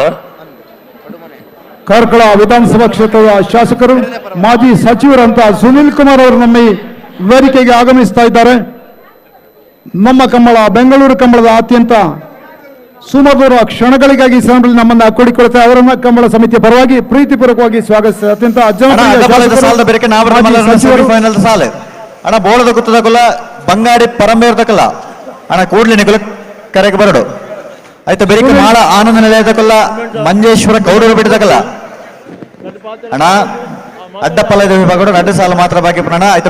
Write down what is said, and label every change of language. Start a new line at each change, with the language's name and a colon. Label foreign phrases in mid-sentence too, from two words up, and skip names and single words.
Kannada: ಕಾರ್ಕಳ ವಿಧಾನಸಭಾ ಕ್ಷೇತ್ರದ ಶಾಸಕರು ಮಾಜಿ ಸಚಿವರಂತ ಸುನಿಲ್ ಕುಮಾರ್ ಅವರು ನಮ್ಮ ಈ ವೇದಿಕೆಗೆ ಆಗಮಿಸ್ತಾ ಇದ್ದಾರೆ. ನಮ್ಮ ಕಂಬಳ ಬೆಂಗಳೂರು ಕಂಬಳದ ಅತ್ಯಂತ ಸುಮಧುರ ಕ್ಷಣಗಳಿಗಾಗಿ ನಮ್ಮನ್ನ ಕೊಡಿಕೊಡುತ್ತೆ. ಅವರನ್ನ ಕಂಬಳ ಸಮಿತಿಯ ಪರವಾಗಿ ಪ್ರೀತಿಪೂರ್ವಕವಾಗಿ ಸ್ವಾಗತಿಸಿದ ಅತ್ಯಂತ
Tulu: ಅಣ್ಣ ಬೋಳದ ಗುತ್ತದಕ್ಕಲ್ಲ ಬಂಗಾಡಿ ಪರಂಬೇರ್ದಕ್ಕಲ್ಲ ಅಣ್ಣ ಕೂಡ್ಲಿನಿಗಳು ಕರೆಗೆ ಬರಡು ಆಯ್ತು. ಬೆರಿಕೆ ಮಾಳ ಆನಂದ ನಿಲಯದಕ್ಕಲ್ಲ ಮಂಜೇಶ್ವರ ಗೌಡರು ಬಿಡದಕ್ಕಲ್ಲ ಅಣ್ಣ ಅಡ್ಡಪಲ್ಲದ ವಿಭಾಗ ಅಡ್ಡ ಸಾಲು ಮಾತ್ರ ಬಾಕಿ ಪಣ ಆಯ್ತು.